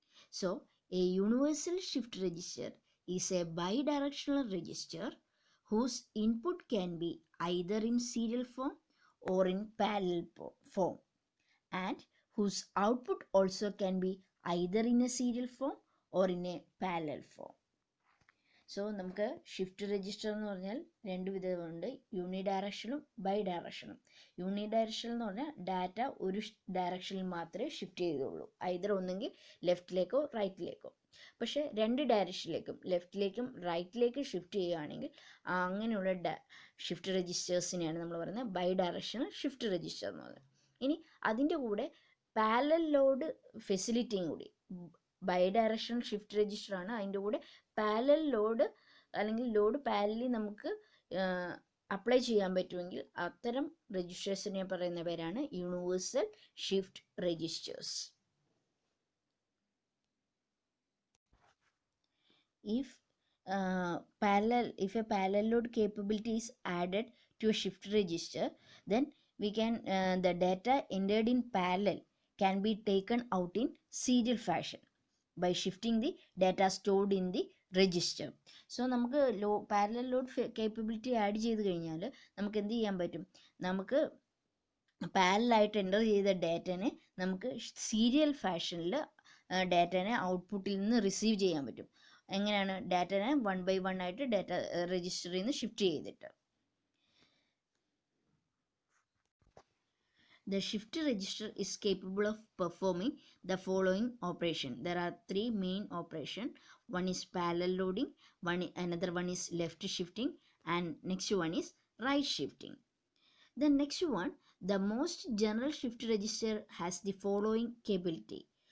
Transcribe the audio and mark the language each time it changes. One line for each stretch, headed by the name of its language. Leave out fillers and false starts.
English: So a universal shift register is a bidirectional register whose input can be either in serial form or in parallel form, and whose output also can be either in a serial form or in a parallel form.
Malayalam: So നമുക്ക് shift register എന്ന് പറഞ്ഞാൽ രണ്ട് വിധമുണ്ട്, യൂണിഡയറക്ഷനും ബൈഡയറക്ഷനും. Unidirectional എന്ന് പറഞ്ഞാൽ data ഒരു ഡയറക്ഷനിൽ മാത്രമേ shift ചെയ്തുള്ളൂ, ഐദർ ഒന്നെങ്കിൽ ലെഫ്റ്റിലേക്കോ റൈറ്റിലേക്കോ. പക്ഷേ രണ്ട് ഡയറക്ഷനിലേക്കും ലെഫ്റ്റിലേക്കും റൈറ്റിലേക്കും ഷിഫ്റ്റ് ചെയ്യുകയാണെങ്കിൽ അങ്ങനെയുള്ള ഷിഫ്റ്റ് രജിസ്റ്റേഴ്സിനെയാണ് നമ്മൾ പറയുന്നത് ബൈഡയറക്ഷണൽ ഷിഫ്റ്റ് രജിസ്റ്റർ എന്ന് പറയുന്നത്. ഇനി അതിൻ്റെ കൂടെ പാരലൽ ലോഡ് ഫെസിലിറ്റിയും കൂടി, ബൈഡയറക്ഷണൽ ഷിഫ്റ്റ് രജിസ്റ്റർ ആണ്, അതിൻ്റെ കൂടെ പാരലൽ ലോഡ് അല്ലെങ്കിൽ ലോഡ് പാരലി നമുക്ക് അപ്ലൈ ചെയ്യാൻ പറ്റുമെങ്കിൽ അത്തരം രജിസ്റ്റേഴ്സിനെ പറയുന്ന പേരാണ് universal shift registers.
English: If a parallel load capability is added to a shift register, then we can the data entered in parallel can be taken out in serial fashion by shifting the data stored in the register.
Malayalam: So നമുക്ക് parallel load capability add ചെയ്ത് കഴിഞ്ഞാൽ നമുക്ക് എന്ത് ചെയ്യാൻ പറ്റും, നമുക്ക് പാരലായിട്ട് enter ചെയ്ത ഡാറ്റനെ നമുക്ക് സീരിയൽ ഫാഷനിൽ ഡാറ്റനെ ഔട്ട്പുട്ടിൽ നിന്ന് റിസീവ് ചെയ്യാൻ പറ്റും. എങ്ങനെയാണ്, ഡാറ്റനെ 1 by 1 ആയിട്ട് ഡാറ്റ രജിസ്റ്ററിൽ നിന്ന് ഷിഫ്റ്റ് ചെയ്തിട്ട്.
English: The shift register is capable of performing the following operation. There are three main operations. One is parallel loading, another one is left shifting, and next one is right shifting. The next one, the most general shift register has the following capability.